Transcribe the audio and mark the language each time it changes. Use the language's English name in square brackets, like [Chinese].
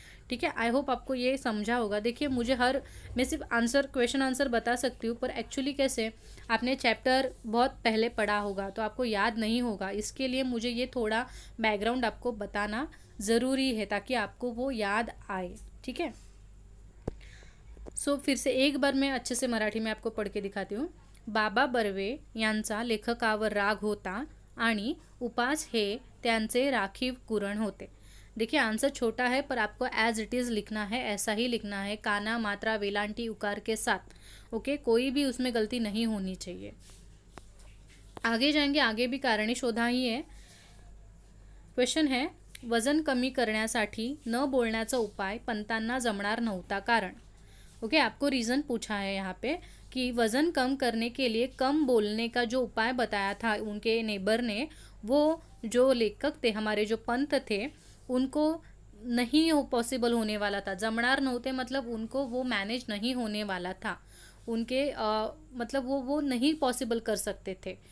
[Hindi] ठीक है, I hope आपको ये समझा होगा। देखिए मैं सिर्फ आंसर, क्वेश्चन आंसर बता सकती हूँ, पर एक्चुअली कैसे, आपने चैप्टर बहुत पहले पढ़ा होगा तो आपको याद नहीं होगा, इसके लिए मुझे ये थोड़ा बैकग्राउंड आपको बताना ज़रूरी है ताकि आपको वो याद आए। ठीक है, सो फिर से एक बार मैं अच्छे से मराठी में आपको पढ़ के दिखाती हूँ। [Marathi] बाबा बर्वे यांचा लेखकावर राग होता आणि उपास हे त्यांचे राखीव कुरण होते। [Hindi] देखिए आंसर छोटा है पर आपको एज इट इज़ लिखना है, ऐसा ही लिखना है, काना मात्रा वेलांटी उकार के साथ। ओके, कोई भी उसमें गलती नहीं होनी चाहिए। आगे जाएंगे, आगे भी [Marathi] कारणे शोधा [Hindi] ही है। [Marathi] क्वेश्चन है, वजन कमी करण्यासाठी न बोलण्याचा उपाय पंतांना जमणार नव्हता कारण। [Hindi] ओके, आपको रीज़न पूछा है यहाँ पे कि वज़न कम करने के लिए कम बोलने का जो उपाय बताया था उनके नेबर ने, वो जो लेखक थे, हमारे जो पंत थे, उनको नहीं पॉसिबल होने वाला था। [Marathi] जमणार नव्हते [Hindi] मतलब उनको वो मैनेज नहीं होने वाला था, उनके मतलब वो नहीं पॉसिबल कर सकते थे।